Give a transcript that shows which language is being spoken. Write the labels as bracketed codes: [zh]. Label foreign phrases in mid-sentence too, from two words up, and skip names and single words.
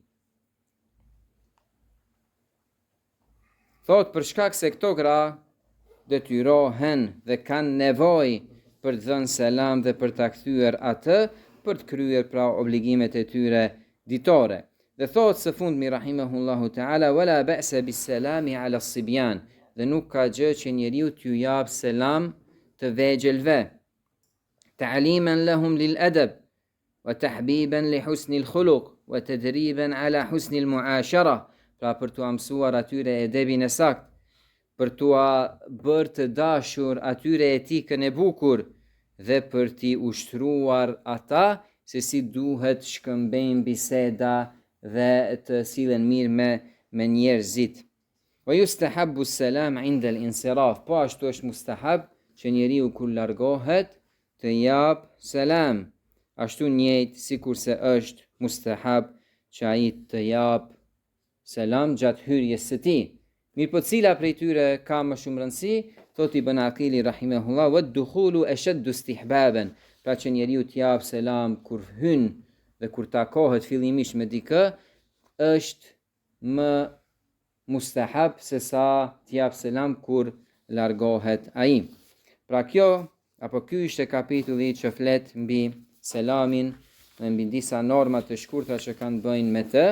[sq] Thot për shkak se këto gra detyrohen dhe kanë nevojë për të dhënë selam dhe për ta kthyer atë, për të kryer pra obligimet e tyre ditore. Dhe thot së fundmi [ar] رحمه الله تعالى ولا بأس بالسلام على الصبيان, [sq] dhe nuk ka gjë që njeriu t'ju jap selam të vegjelve, [ar] تعليما لهم للأدب وتحبيبا لحسن الخلق وتدريبا على حسن المعاشرة, [sq] pra për t'u mësuar atyre edebin e sakt, për t'u bërë të dashur atyre etikën e bukur dhe për t'i ushtruar ata se si duhet shkëmbejnë biseda dhe të sillen mirë me njerëzit. [ar] ويستحب السلام عند الانصراف, [sq] po ashtu është mustahab që njeriu kur largohet të jap selam, ashtu njëjtë sikur se është mustahab që ai të jap selam gjatë hyrjes së tij. Mirë po cila prej tyre ka më shumë rëndësi, thot Ibn Aqili rahimahullah, [ar] والدخول أشد استحبابا, [sq] pra që njeriu të jap selam kur hyn dhe kur takohet fillimisht me dikë, është më mustahab se sa të jap selam kur largohet ai. Pra kjo apo ky ishte kapitulli që flet mbi selamin dhe mbi disa norma të shkurtra që kanë të bëjnë me të.